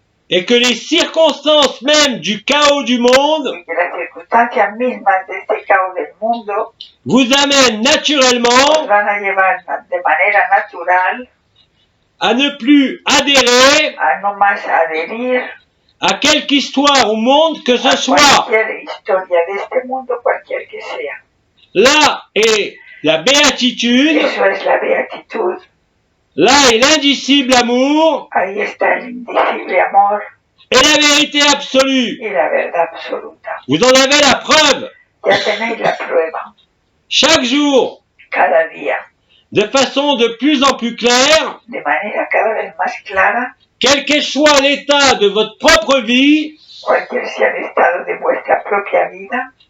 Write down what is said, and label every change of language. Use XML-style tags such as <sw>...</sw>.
<fr>et que les circonstances même du chaos du monde</fr> <es>y que las circunstancias mismas de este caos del mundo</es> <fr>vous amènent</fr> <es>nos</es> <fr>naturellement</fr> <es>van a llevar de manera natural</es> <fr>à ne plus adhérer</fr> <es>a no más adherir</es> <fr>à quelque histoire ou monde que ce</fr> <es>a</es> <fr>soit.</fr> <es>cualquier historia de este mundo, cualquier que sea.</es> <fr>Là est la béatitude,</fr> <es>Eso es la beatitud.</es> <fr>là est l'indicible amour</fr> <es>Ahí está el indicible amor</es> <fr>et la vérité absolue.</fr> <es>y la verdad absoluta.</es> <fr>Vous en avez la preuve</fr> <es>Ya tenéis la prueba</es> <fr>chaque jour,</fr> <es>cada día,</es> <fr>de façon de plus en plus claire,</fr> <es>de manera cada vez más clara,</es> <fr>quel que soit l'état de votre propre vie</fr> <es>cualquier sea el estado de vuestra propia vida</es>